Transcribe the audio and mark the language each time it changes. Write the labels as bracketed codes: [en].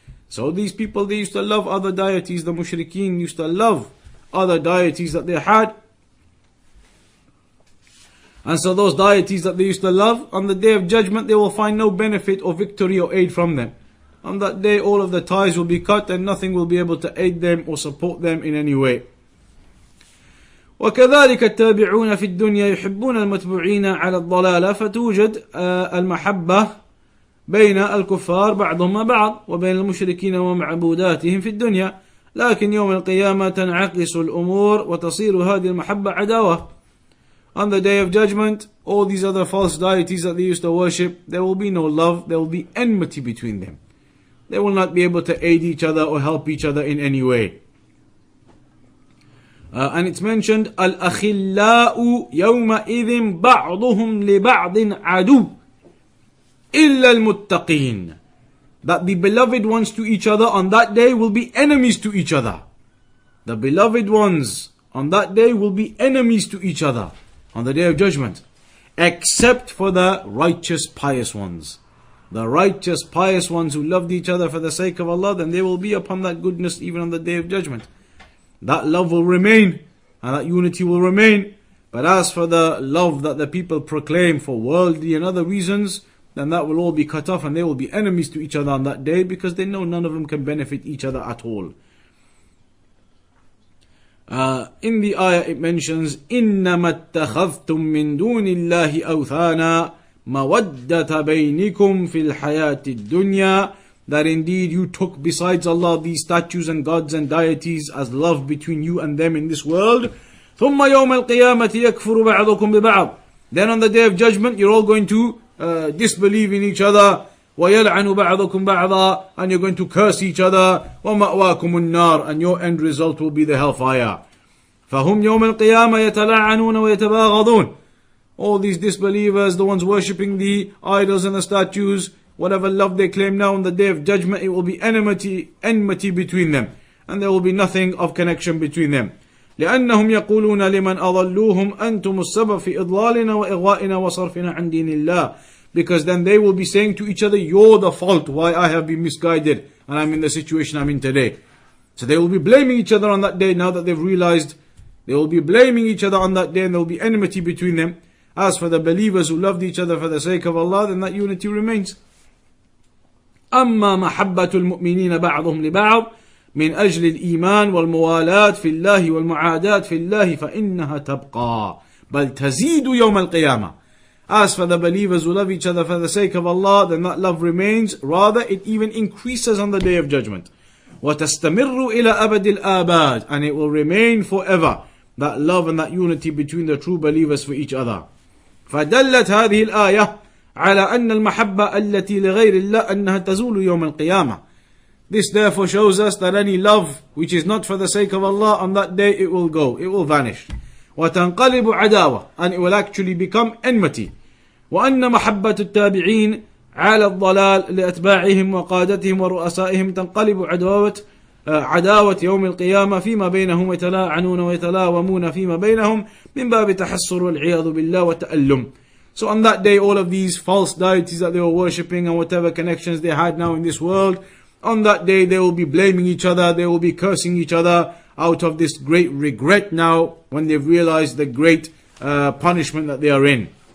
[en] So these people, they used to love other deities. The mushrikeen used to love other deities that they had. And so those deities that they used to love, on the day of judgment, they will find no benefit or victory or aid from them. On that day, all of the ties will be cut and nothing will be able to aid them or support them in any way. [ar] وكذلك التابعون في الدنيا يحبون المتبوعين على الضلالة فتوجد المحبة بين الكفار بعضهم بعض وبين المشركين ومعبوداتهم في الدنيا لكن يوم القيامة تنعكس الأمور وتصير هذه المحبة عداوة. [en] On the day of judgment, all these other false deities that they used to worship, there will be no love, there will be enmity between them. They will not be able to aid each other or help each other in any way. And it's mentioned, [ar] الأخلاء يومئذ بعضهم لبعض عدو إلا المتقين. [en] That the beloved ones to each other on that day will be enemies to each other. The beloved ones on that day will be enemies to each other on the day of judgment. Except for the righteous pious ones. The righteous pious ones who loved each other for the sake of Allah, then they will be upon that goodness even on the day of judgment. That love will remain and that unity will remain. But as for the love that the people proclaim for worldly and other reasons, then that will all be cut off and they will be enemies to each other on that day because they know none of them can benefit each other at all. In the ayah it mentions, [ar] إِنَّمَا اتَّخَذْتُم مِّن دُونِ اللَّهِ أَوْثَانًا مَوَدَّةَ بَيْنِكُمْ فِي الْحَيَاةِ الدُّنْيَا. [en] That indeed you took besides Allah these statues and gods and deities as love between you and them in this world. [ar] ثُمَّ يَوْمَ الْقِيَامَةِ يَكْفُرُ بَعْضُكُمْ بِبَعْضٍ. [en] Then on the day of judgment you're all going to disbelieve in each other. [ar] وَيَلْعَنُ بَعْضُكُمْ بَعْضًا. [en] And you're going to curse each other. [ar] وَمَأْوَاكُمُ النَّارِ. [en] And your end result will be the hellfire. [ar] فَهُمْ يَوْمَ الْقِيَامَةِ يَتَلَعَّنُونَ وَيَتَبَاغَضُونَ. [en] All these disbelievers, the ones worshipping the idols and the statues, whatever love they claim now on the day of judgment, it will be enmity between them. And there will be nothing of connection between them. [ar] لأنهم يقولون لمن أضلوهم أنتم السبب في إضلالنا وإغوائنا وصرفنا عن دين الله. [en] Because then they will be saying to each other, you're the fault why I have been misguided and I'm in the situation I'm in today. So they will be blaming each other on that day now that they've realized. They will be blaming each other on that day and there will be enmity between them. As for the believers who loved each other for the sake of Allah, then that unity remains. [ar] أما محبة المؤمنين بعضهم لبعض من أجل الإيمان والموالاة في الله والمعاداة في الله فإنها تبقى بل تزيد يوم القيامة. [en] As for the believers who love each other for the sake of Allah, then that love remains. Rather, it even increases on the day of judgment. [ar] وتستمر إلى أبد الآباد. [en] And it will remain forever. That love and that unity between the true believers for each other. [ar] فدلت هذه الآية على أن المحبة التي لغير الله أنها تزول يوم القيامة. [en] This therefore shows us that any love which is not for the sake of Allah, on that day it will go, it will vanish. [ar] وَتَنْقَلِبُ عَدَاوَةً, [en] and it will actually become enmity. [ar] وَأَنَّ مَحَبَّةُ التَّابِعِينَ عَلَى الضَّلَالِ لِأَتْبَاعِهِمْ وَقَادَتِهِمْ وَرُؤَسَائِهِمْ تَنْقَلِبُ عداوة يوم القيامة فيما بينهم ويتلاعنون ويتلاومون فيما بينهم من باب تحسر والعياذ بالله وتألم. [en] So on that day, all of these false deities that they were worshipping and whatever connections they had now in this world, on that day they will be blaming each other, they will be cursing each other out of this great regret now when they've realized the great punishment that they are in.